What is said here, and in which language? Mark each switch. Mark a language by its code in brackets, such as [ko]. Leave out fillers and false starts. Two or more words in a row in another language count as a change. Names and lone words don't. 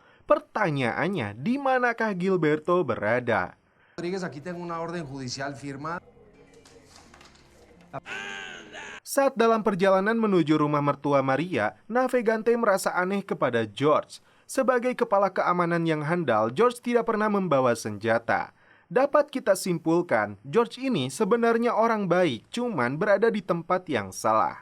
[id] Pertanyaannya, di manakah Gilberto berada? [es] Rodríguez, aquí tengo una orden judicial firmada. [id] Saat dalam perjalanan menuju rumah mertua Maria, Navegante merasa aneh kepada George. Sebagai kepala keamanan yang handal, George tidak pernah membawa senjata. Dapat kita simpulkan, George ini sebenarnya orang baik, cuman berada di tempat yang salah.